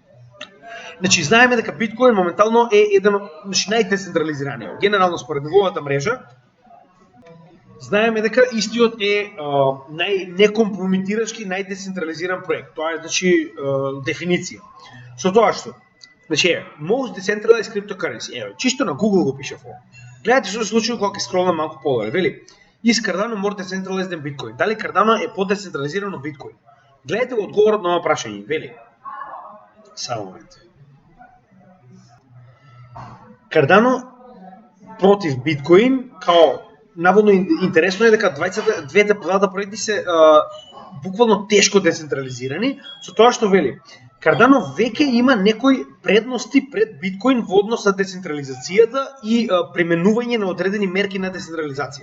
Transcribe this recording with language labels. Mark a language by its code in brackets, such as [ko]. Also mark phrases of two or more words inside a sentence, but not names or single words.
[mk] Значи знаеме дека биткоин моментално е еден од најдецентрализираниот. Генерално според неговата мрежа знаеме дека истиот е најнекомпрометирачки, најдецентрализиран проект. Тоа е значи дефиниција. Со тоа што значи [en] most decentralized cryptocurrency. [mk] Чисто на Google го пише во. Гледате што се случува кога ќе скролнам малку подоле, вели [en] is Cardano more decentralized than Bitcoin? [mk] Дали Cardano е подецентрализирано од Bitcoin? Гледате го одговорот на ова прашање, вели. Само момент. Cardano против Bitcoin, као наводно интересно е дека двата проекти се буквално тешко децентрализирани, со тоа што вели Cardano веќе има некои предности пред биткоин во однос на децентрализацијата и применување на одредени мерки на децентрализација.